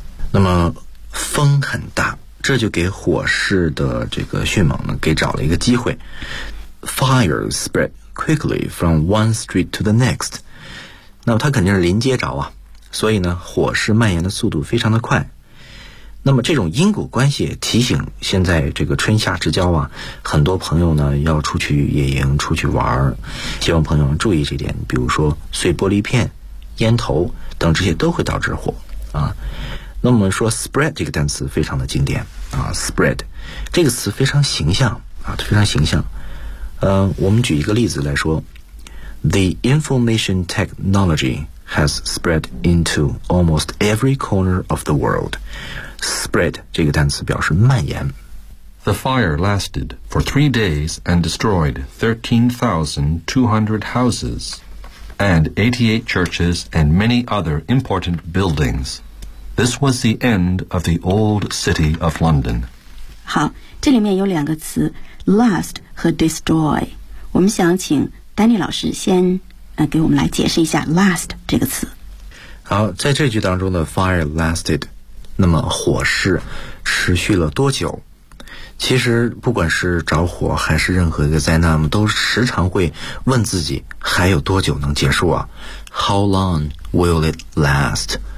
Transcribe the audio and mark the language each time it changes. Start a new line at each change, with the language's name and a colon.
Chinese: 那么风很大，这就给火势的这个迅猛呢，给找了一个机会。
English: Fire spread quickly from one street to the next.
Chinese: 那么它肯定是临街着啊，所以呢，火势蔓延的速度非常的快。那么这种因果关系提醒，现在这个春夏之交啊，很多朋友呢要出去野营、出去玩，希望朋友们注意这点。比如说碎玻璃片、烟头等，这些都会导致火啊。那么说 spread 这个单词非常的经典啊 ，spread 这个词非常形象啊，非常形象。我们举一个例子来说 ，
English: The information technology has spread into almost every corner of the world.
Chinese: Spread 这个单词表示蔓延。
English: The fire lasted for 3 days and destroyed 13,200 houses and 88 churches and many other important buildings. This was the end of the old city of London.
Chinese: 好，这里面有两个词 last 和 destroy。我们想请丹尼老师先给我们来解释一下 last 这个词。好，在这句当中的 fire lasted，那么火势持续了多久？其实不管是着火还是任何一个灾难，都时常会问自己还有多久能结束啊 ？
English: How long will it last？